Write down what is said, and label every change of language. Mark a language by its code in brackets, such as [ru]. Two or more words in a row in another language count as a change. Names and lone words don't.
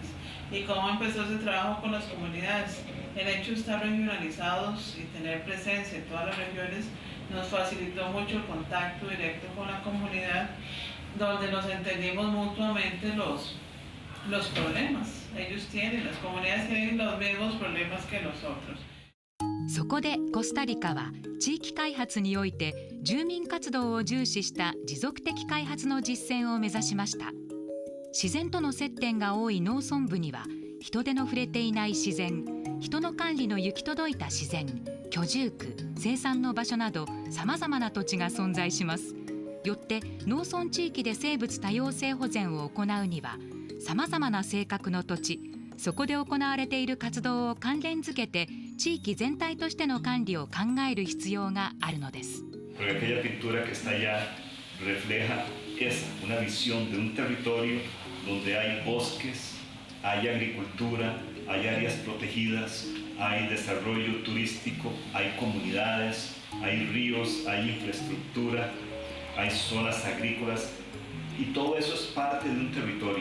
[es] ¿Y cómo empezó ese trabajo con las comunidades? El hecho de estar regionalizados y tener presencia en todas las regiones nos facilitó mucho el contacto directo con la comunidad, donde nos entendimos mutuamente los problemas. Ellos tienen, las comunidades tienen los mismos problemas que nosotros. [ja] そこでコスタリカは地域開発において住民活動を重視した持続的開発の実践を目指しました。自然との接点が多い農村部には人手の触れていない自然、人の管理の行き届いた自然、居住区、生産の場所などさまざまな土地が存在します。よって農村地域で生物多様性保全を行うにはさまざまな性格の土地、そこで行われている活動を関連づけて地域全体としての管理を考える必要があるのです。 [es] Porque aquella pintura que está allá refleja esa, una visión de un territorio donde hay bosques, hay agricultura, hay áreas protegidas, hay desarrollo turístico, hay comunidades, hay ríos, hay infraestructura, hay zonas agrícolas y todo eso es parte de un territorio.